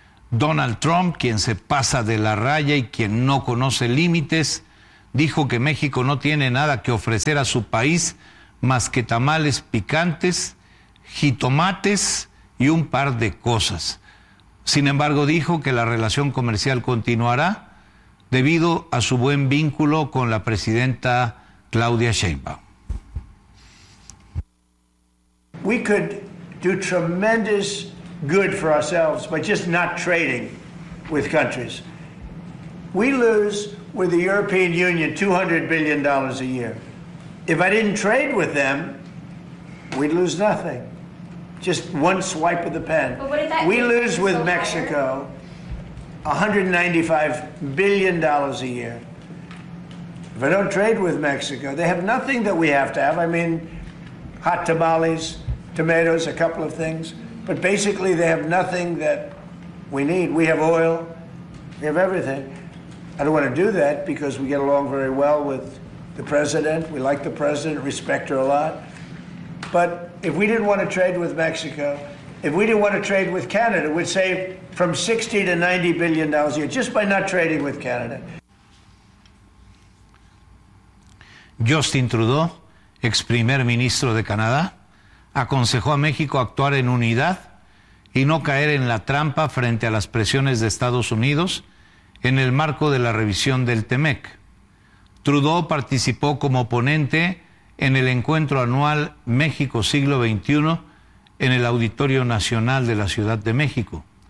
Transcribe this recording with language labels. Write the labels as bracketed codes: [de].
[es] Donald Trump, quien se pasa de la raya y quien no conoce límites, dijo que México no tiene nada que ofrecer a su país más que tamales picantes, jitomates y un par de cosas. Sin embargo, dijo que la relación comercial continuará debido a su buen vínculo con la presidenta Claudia Sheinbaum. [en] We could do tremendous good for ourselves by just not trading with countries. We lose with the European Union $200 billion a year. If I didn't trade with them, we'd lose nothing. Just one swipe of the pen. We lose with Mexico $195 billion a year. If I don't trade with Mexico, they have nothing that we have to have. I mean, hot tamales, tomatoes, a couple of things. But basically, they have nothing that we need. We have oil. We have everything. I don't want to do that because we get along very well with the president. We like the president, respect her a lot. But if we didn't want to trade with Mexico, if we didn't want to trade with Canada, we'd save from $60 to $90 billion a year just by not trading with Canada. [es] Justin Trudeau, ex primer ministro de Canadá, aconsejó a México actuar en unidad y no caer en la trampa frente a las presiones de Estados Unidos en el marco de la revisión del T-MEC. Trudeau participó como ponente en el encuentro anual México Siglo XXI en el Auditorio Nacional de la Ciudad de México.